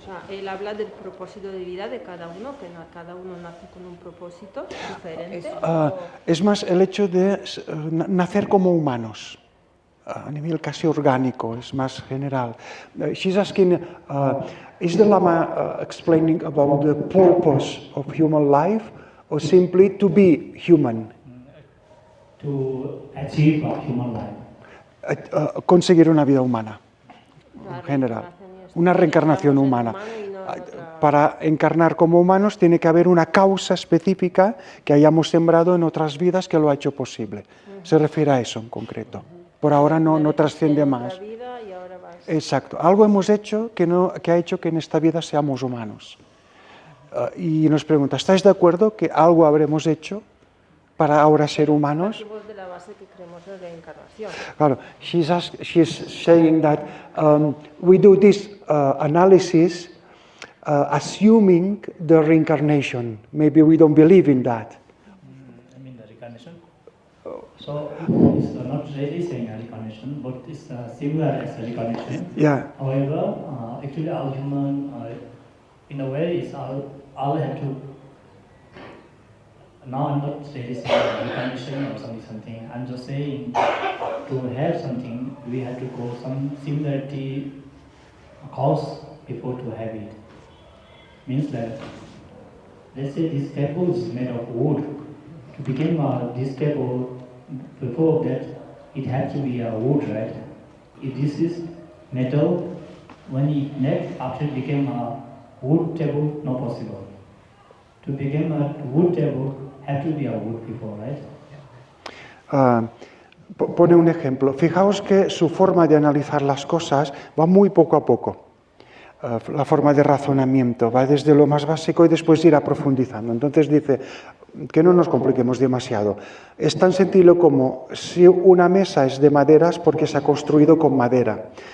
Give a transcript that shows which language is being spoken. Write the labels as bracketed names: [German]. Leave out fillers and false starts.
[Spanish] Él habla del propósito de vida de cada uno, que cada uno nace con un propósito diferente. Es más el hecho de nacer como humanos, a nivel casi orgánico, es más general. [English] She's asking, is the Lama explaining about the purpose of human life, or simply to be human? To achieve a human life. [Spanish] Conseguir una vida humana. general. reencarnación y esto. Una reencarnación Estamos en humana. humano y no en otra- Para encarnar como humanos tiene que haber una causa específica que hayamos sembrado en otras vidas que lo ha hecho posible. Se refiere a eso en concreto. Por ahora no trasciende En más. otra vida y ahora vas- Exacto. Algo hemos hecho que ha hecho que en esta vida seamos humanos. Y nos pregunta, ¿estáis de acuerdo que algo habremos hecho para ahora ser humanos? Partimos de la base que creemos en reencarnación. [English] Claro, she's saying that we do this analysis assuming the reincarnation. Maybe we don't believe in that. I mean the reincarnation. So it's not really saying a reincarnation, but it's similar as a reincarnation. Yeah. However, actually all human, in a way, is all have to. Now I'm not really saying reincarnation or something. I'm just saying to have something, we have to go some similarity cause before to have it. Means that, let's say this table is made of wood. To become this table, before that, it has to be a wood, right? If this is metal, when it next after it became a wood table, no possible. To become a wood table, have to be a wood before, right? [Spanish] Pone un ejemplo. Fijaos que su forma de analizar las cosas va muy poco a poco. La forma de razonamiento va desde lo más básico y después irá profundizando. Entonces dice que no nos compliquemos demasiado. Es tan sencillo como si una mesa es de madera es porque se ha construido con madera.